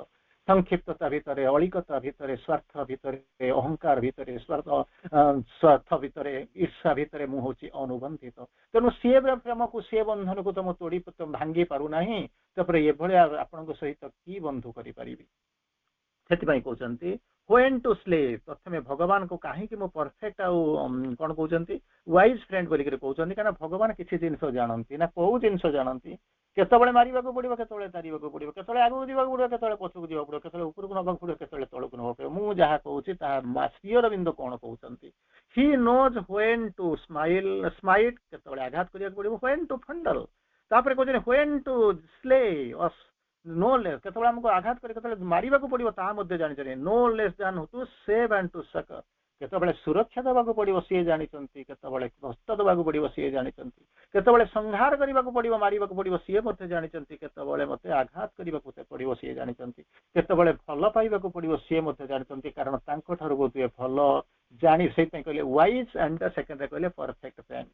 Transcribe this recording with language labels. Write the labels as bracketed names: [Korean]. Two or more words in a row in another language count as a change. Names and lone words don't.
[Odia] ସଂକ୍ଷିପ୍ତତା ଭିତରେ, ଅଳିକତା ଭିତରେ, ସ୍ୱାର୍ଥ ଭିତରେ, ଅହଙ୍କାର ଭିତରେ, ସ୍ୱାର୍ଥ ଭିତରେ, ଈର୍ଷା ଭିତରେ ମୁଁ ହଉଛି ଅନୁବନ୍ଧିତ। ତେଣୁ ସିଏ ପ୍ରେମକୁ, ସିଏ ବନ୍ଧନକୁ ତ ମୁଁ ଭାଙ୍ଗି ପାରୁନାହିଁ। ତାପରେ ଏଭଳିଆ ଆପଣଙ୍କ ସହିତ କି ବନ୍ଧୁ କରିପାରିବି? ସେଥିପାଇଁ କହୁଛନ୍ତି [English] when to slay। [Odia] ପ୍ରଥମେ ଭଗବାନଙ୍କୁ କାହିଁକି ମୁଁ ପରଫେକ୍ଟ ଆଉ କଣ କହୁଛନ୍ତି [English] wise friend [Odia] ବୋଲିକରି କହୁଛନ୍ତି, କାରଣ ଭଗବାନ କିଛି ଜିନିଷ ଜାଣନ୍ତି ନା। କୋଉ ଜିନିଷ ଜାଣନ୍ତି? କେତେବେଳେ ମାରିବାକୁ ପଡିବ, କେତେବେଳେ ତାରିବାକୁ ପଡିବ, କେତେବେଳେ ଆଗକୁ ଯିବାକୁ ପଡିବ, କେତେବେଳେ ପଛକୁ ଯିବାକୁ ପଡିବ, କେତେବେଳେ ଉପରକୁ ନେବାକୁ ପଡିବ, କେତେବେଳେ ତଳକୁ ନେବାକୁ ପଡିବ। ମୁଁ ଯାହା କହୁଛି ତାହା ଶ୍ରୀ ଅରବିନ୍ଦ କଣ କହୁଛନ୍ତି, [English] he knows when to smite, [Odia] କେତେବେଳେ ଆଘାତ କରିବାକୁ ପଡିବ, [English] when to fondle। [Odia] ତାପରେ କହୁଛନ୍ତି [English] when to slay us, no less, [Odia] କେତେବେଳେ ଆମକୁ ଆଘାତ କରି କେତେବେଳେ ମାରିବାକୁ ପଡିବ ତାହା ମଧ୍ୟ ଜାଣିଛନ୍ତି। [English] no less than to save and to succor। [Odia] କେତେବେଳେ ସୁରକ୍ଷା ଦେବାକୁ ପଡିବ ସିଏ ଜାଣିଛନ୍ତି, କେତେବେଳେ କଷ୍ଟ ଦେବାକୁ ପଡିବ ସିଏ ଜାଣିଛନ୍ତି, କେତେବେଳେ ସଂହାର କରିବାକୁ ପଡିବ, ମାରିବାକୁ ପଡିବ ସିଏ ମଧ୍ୟ ଜାଣିଛନ୍ତି, କେତେବେଳେ ମତେ ଆଘାତ କରିବାକୁ ପଡିବ ସିଏ ଜାଣିଛନ୍ତି, କେତେବେଳେ ଭଲ ପାଇବାକୁ ପଡିବ ସିଏ ମଧ୍ୟ ଜାଣିଛନ୍ତି। କାରଣ ତାଙ୍କ ଠାରୁ ବୋଧହୁଏ ଭଲ ଜାଣି, ସେଇଥିପାଇଁ କହିଲେ [English] wise and secondରେ [Odia] କହିଲେ [English] perfect friend.